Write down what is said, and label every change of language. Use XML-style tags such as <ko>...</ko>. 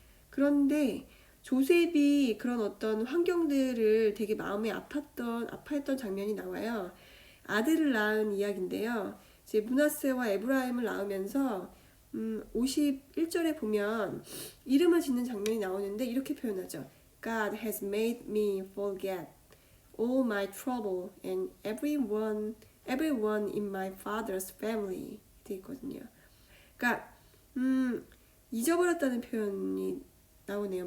<ko>그런데 조셉이 그런 어떤 환경들을 되게 마음에 아파했던 장면이 나와요. 아들을 낳은 이야기인데요. 이제 므낫세와 에브라임을 낳으면서 51절에 보면 이름을 짓는 장면이 나오는데 이렇게 표현하죠.</ko> <en>God has made me forget all my trouble and everyone in my father's family</en> <ko>돼 있거든요. 그러니까 잊어버렸다는 표현이 나오네요.</ko>